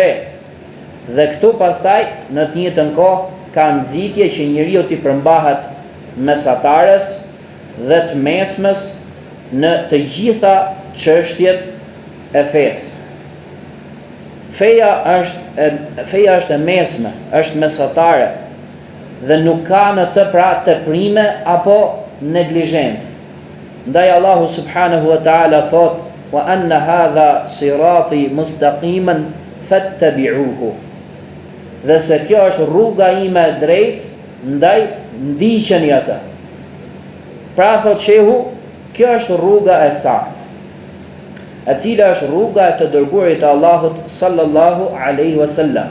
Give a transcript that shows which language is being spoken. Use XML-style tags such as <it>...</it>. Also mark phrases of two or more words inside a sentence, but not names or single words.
<sq>Dhe këtu pastaj në të njëjtën kohë ka nxitje që njeriu t'i përmbahet mesatares dhe të mesmes në të gjitha çështjet e fesë. Feja është e mesme, është mesatare dhe nuk ka në të pra teprime apo neglizhencë. Ndaj Allahu</sq> <ar>سبحانه وتعالى</ar> <sq>thot</sq> <ar>وأن هذا صراطي مستقيما فاتبعوه.</ar> <sq>Dhe se kjo është rruga ime e drejtë, ndaj ndiqeni atë. Pra thot shehu, kjo është rruga e saktë, e cila është rruga e të dërguarit të Allahut</sq> <ar>صلى الله عليه وسلم.</ar>